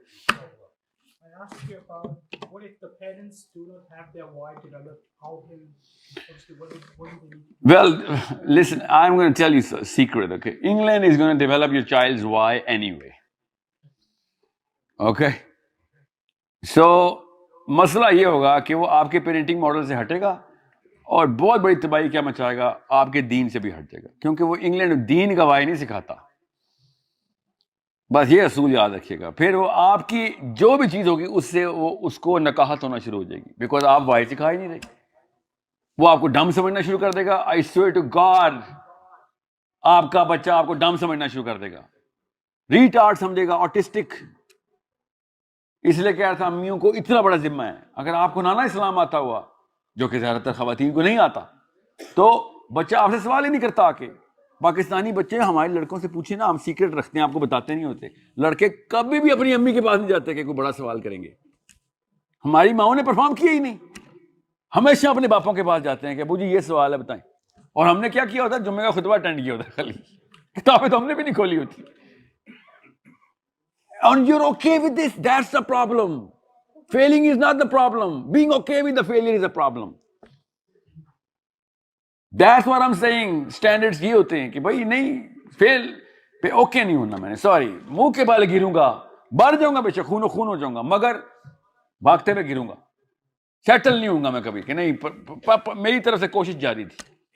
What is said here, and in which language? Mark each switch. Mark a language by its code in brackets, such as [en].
[en] I asked you about what if the parents do not have their why developed? How will obviously what do they need? Well, listen, I'm going to tell you a secret, okay? England is going to develop your child's why anyway. Okay? [ur] So مسئلہ یہ ہوگا کہ وہ آپ کے parenting model سے ہٹے گا اور بہت بڑی تباہی کیا مچائے گا, آپ کے دین سے بھی ہٹ جائے گا. کیونکہ وہ انگلینڈ دین کا وائی نہیں سکھاتا. بس یہ اصول یاد رکھیے گا. پھر وہ آپ کی جو بھی چیز ہوگی اس سے وہ اس کو نکاحت ہونا شروع ہو جائے گی, بیکاز آپ وائی سکھا ہی نہیں رہے. وہ آپ کو ڈم سمجھنا شروع کر دے گا. آئی سویئر ٹو گاڈ, آپ کا بچہ آپ کو ڈم سمجھنا شروع کر دے گا, ریٹارڈ سمجھے گا, آٹسٹک. اس لیے کہہ رہا تھا امیوں کو اتنا بڑا ذمہ ہے. اگر آپ کو نانا اسلام آتا ہوا, جو کہ زیادہ تر خواتین کو نہیں آتا, تو بچہ آپ سے سوال ہی نہیں کرتا. آ کے پاکستانی بچے ہمارے لڑکوں سے پوچھیں نا, ہم سیکرٹ رکھتے ہیں, آپ کو بتاتے نہیں ہوتے. لڑکے کبھی بھی اپنی امی کے پاس نہیں جاتے کہ کوئی بڑا سوال کریں گے. ہماری ماؤں نے پرفارم کیا ہی نہیں, ہمیشہ اپنے باپوں کے پاس جاتے ہیں کہ ابو جی یہ سوال ہے بتائیں. اور ہم نے کیا کیا ہوتا ہے, جمعے کا خطبہ اٹینڈ کیا ہوتا ہے, خالی کتابیں تو ہم نے بھی نہیں کھولی ہوتی. [en] And you're okay with this, that's the problem. Failing is not the problem. Being okay with the failure is a problem. That's what I'm saying. [ur] Standards یہ ہوتے ہیں کہ بھائی نہیں, فیل پہ اوکے نہیں ہونا میں نے, سوری, منہ کے بال گروں گا, مر جاؤں گا بے شک, خون و خون ہو جاؤں گا, مگر بھاگتے ہوئے گروں گا, سیٹل نہیں ہوں گا میں کبھی کہ نہیں, میری طرف سے کوشش جاری تھی.